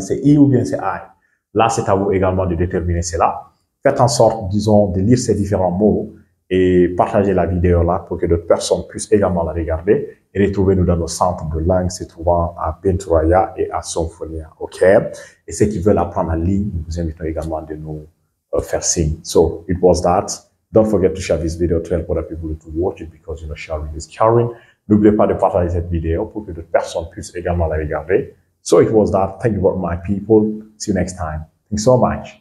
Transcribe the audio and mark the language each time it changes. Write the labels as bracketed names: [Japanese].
[French] C'est I ou bien c'est I? Là, c'est à vous également de déterminer cela. Faites en sorte, disons, de lire ces différents mots et partager la vidéo là pour que d'autres personnes puissent également la regarder. Et retrouvez-nous dans nos centres de langue se trouvant à Benturaya et à Sonfonia. OK? Et ceux qui veulent apprendre en ligne, nous vous invitons également de nous faire signe. [English] So it was that. Don't forget to share this video, tell other people to watch it because sharing is caring. [French] N'oubliez pas de partager cette vidéo pour que d'autres personnes puissent également la regarder. [English] So it was that. Thank you very much, people. See you next time. Thanks so much.